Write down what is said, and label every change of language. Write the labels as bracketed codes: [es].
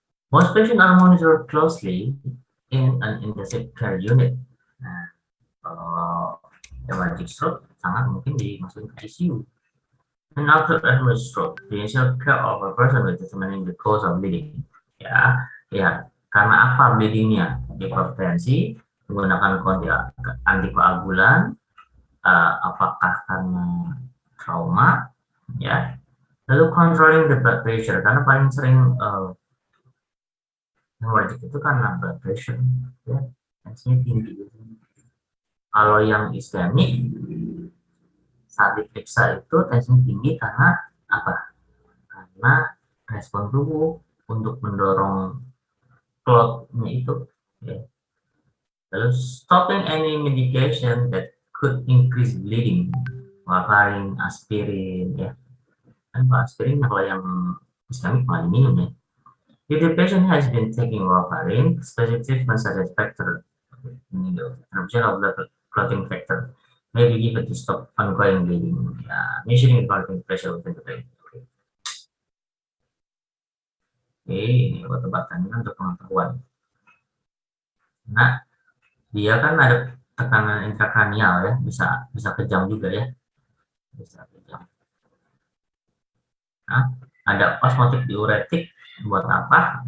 [en] Most patients are monitored closely in an intensive care unit. [id] Nah, kalau hemorrhagic stroke sangat mungkin dimasukin ke ICU. [en] And after hemorrhagic stroke, the initial care of a person with determining the cause of bleeding. [id] Ya, karena apa bleedingnya? Hipertensi, menggunakan antikoagulan, apakah karena trauma, ya. Lalu controlling the blood pressure, karena paling sering hemorrhagic itu karena blood pressure, ya, tensinya tinggi. Kalau yang iskemik saat diperiksa itu tensinya tinggi karena apa? Karena respon tubuh untuk mendorong clotnya itu. Ya. [en] Lalu stopping any medication that could increase bleeding, warfarin, aspirin, ya. Kan aspirin kalau yang iskemik malah minum ya. If the patient has been taking warfarin, specific treatment such as factor, interruption of blood clotting factor, may be given to stop ongoing bleeding. Measuring blood pressure within the brain. [id] Oke, ini obat-obatannya untuk pengetahuan. Nah, dia kan ada tekanan intrakranial ya, bisa kejang juga ya, bisa kejang. Nah, ada osmotic diuretik buat apa?